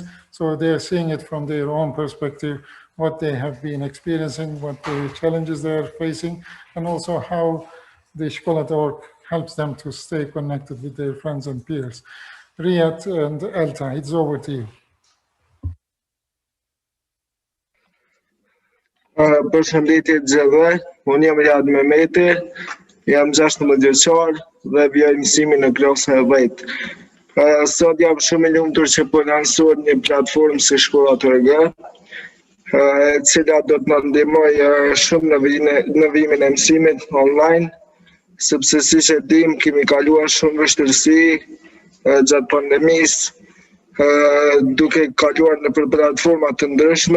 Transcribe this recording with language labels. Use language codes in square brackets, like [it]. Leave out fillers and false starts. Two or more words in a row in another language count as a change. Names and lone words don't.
[en] So they are seeing it from their own perspective, what they have been experiencing, what the challenges they are facing, and also how the School.org helps them to stay connected with their friends and peers. Riyad and Alta, it's over to you. [sq] Përshëndetje të gjithëve, unë jam Riyad Mehmeti, jam 16 vjeçar dhe vjoj mësimin në klasën e 10. Sot jam shumë i lumtur që po lansohet një platformë si Shkolla.org, e cila do të na ndihmojë shumë në vimin e mësimit online, sepse siç e dim kemi kaluar shumë vështirësi gjatë pandemisë, duke kaluar në platforma të ndryshme.